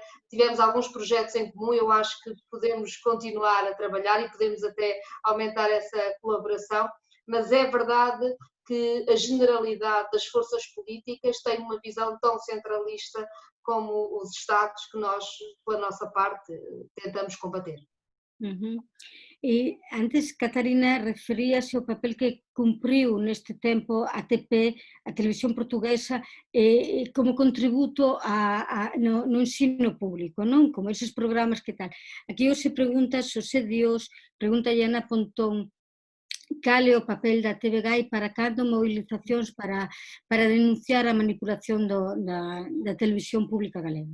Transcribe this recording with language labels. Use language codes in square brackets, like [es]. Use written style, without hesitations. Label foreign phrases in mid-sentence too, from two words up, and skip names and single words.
[pt] Tivemos alguns projetos em comum, eu acho que podemos continuar a trabalhar e podemos até aumentar essa colaboração, mas é verdade que a generalidade das forças políticas tem uma visão tão centralista como os Estados que nós, pela nossa parte, tentamos combater. [gl] E antes, Catarina, referíase ao papel que cumpriu neste tempo a TP, a Televisión Portuguesa, como contributo no ensino público, non? Como eses programas que tal. Aquí hoxe pregunta Xosé Dios, pregunta Ana Pontón, cal é o papel da TVG e para cando movilizacións para denunciar a manipulación da televisión pública galega?